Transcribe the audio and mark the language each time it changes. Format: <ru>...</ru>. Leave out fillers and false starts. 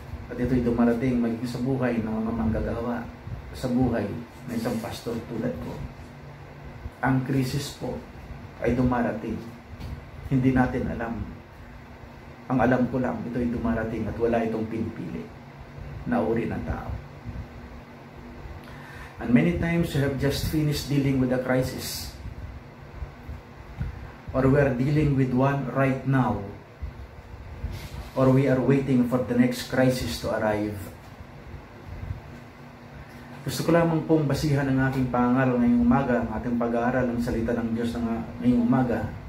<tl>At ito'y dumarating maging sa buhay ng mga manggagawa, sa buhay ng isang pastor tulad ko. Ang krisis po ay dumarating. Hindi natin alam. Ang alam ko lang, ito'y dumarating at wala itong pinipili na uri ng tao.</tl> <en>And many times we have just finished dealing with a crisis. Or we are dealing with one right now. Or we are waiting for the next crisis to arrive.</en> <tl>Gusto ko lamang pong basihan ng aking pangaral ngayong umaga, ang ating pag-aaral ng salita ng Diyos ngayong umaga.</tl>